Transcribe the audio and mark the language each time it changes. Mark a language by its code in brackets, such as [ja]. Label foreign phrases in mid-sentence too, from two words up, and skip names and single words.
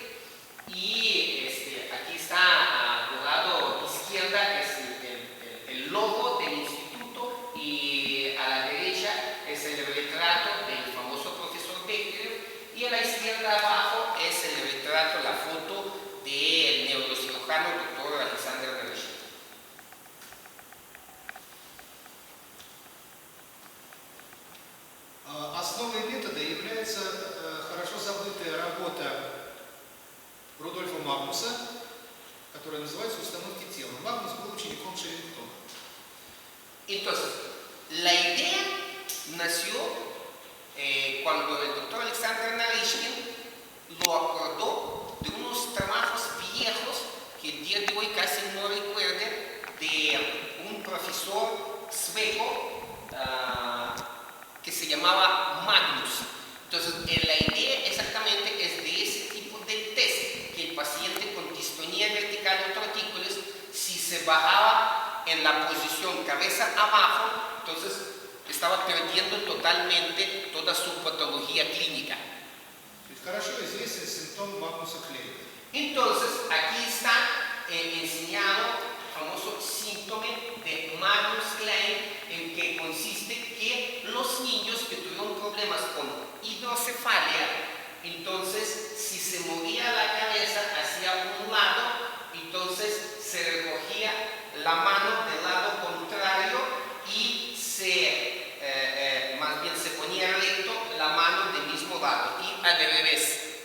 [es] Y aquí está al lado izquierda es el logo del instituto y a la derecha es el retrato del famoso profesor Bechterev y a la izquierda abajo es el retrato, la foto del neurocirujano doctor Alexander Naryshkin. [ru] Основой метода является хорошо забытая работа Рудольфа Магнуса, которая называется «Установки тела». Магнус был учеником Шерингтона. [es] Entonces, la idea nació cuando el doctor Alexander Naryshkin lo acordó de unos trabajos viejos que el día de hoy casi no recuerden, de un profesor sueco que se llamaba Magnus. Entonces, la idea exactamente es de ese tipo de test, que el paciente con distonía vertical o tortícolis, si se bajaba en la posición cabeza abajo, entonces estaba perdiendo totalmente toda su patología clínica. [ru] Хорошо известный симптом Магнуса Клейна. [es] Entonces, aquí está enseñado el famoso síntoma de Magnus Klein, en que consiste que los niños que tuvieron problemas con hidrocefalia, entonces si se movía la cabeza hacia un lado, entonces se recogía la mano del lado contrario y más bien se ponía recto la mano del mismo lado y al revés.